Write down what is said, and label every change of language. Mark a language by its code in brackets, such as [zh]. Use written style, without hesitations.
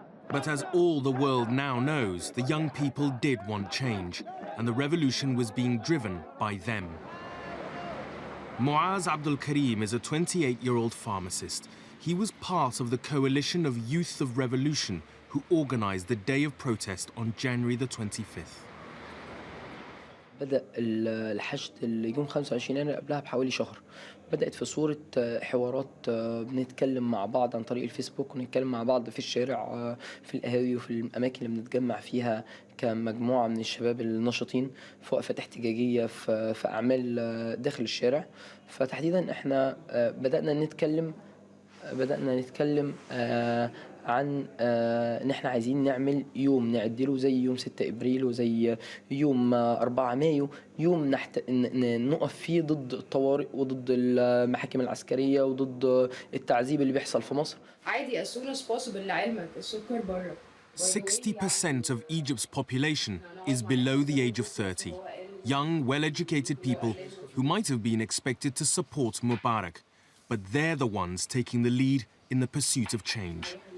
[en] But as all the world now knows, the young people did want change, and the revolution was being driven by them. Muaz Abdul Karim is a 28-year-old pharmacist. He was part of the coalition of Youth of Revolution who organized the day of protest on January the 25th. [ar] بدأ الحشد يوم 25 يناير قبلها بحوالي شهر. بدأت في صورة حوارات بنتكلم مع بعض عن طريق الفيسبوك ونتكلم مع بعض في الشارع في القهاوي وفي الأماكن اللي بنتجمع فيها كمجموعة من الشباب النشطين في وقفات احتجاجية في أعمال داخل الشارع. فتحديدا احنا بدأنا نتكلم عن ان احنا عايزين نعمل يوم نعدله زي يوم 6 ابريل وزي يوم 4 مايو، يوم نقف فيه ضد الطوارئ وضد المحاكم العسكرية وضد التعذيب اللي بيحصل في مصر. عادي [en] as soon as possible [ar] لعلمك السكر بره. [en] 60% of Egypt's population is below the age of 30. Young, well-educated people who might have been expected to support Mubarak, but they're the ones taking the lead in the pursuit of change.